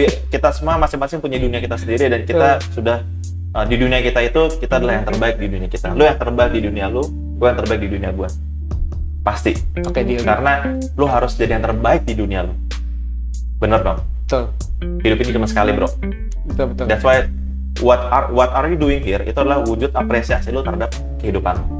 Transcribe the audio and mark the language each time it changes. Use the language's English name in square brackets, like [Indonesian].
[Indonesian] Kita semua masing-masing punya dunia kita sendiri, dan kita sudah di dunia kita itu, kita adalah yang terbaik di dunia kita. Lu yang terbaik di dunia lu, gue yang terbaik di dunia gue. Pasti. Oke, deal. Karena lu harus jadi yang terbaik di dunia lu. Bener dong? Betul. Hidup ini cuma sekali, bro. Betul. [English] That's why what are you doing here? [Indonesian] Itu adalah wujud apresiasi lu terhadap kehidupan.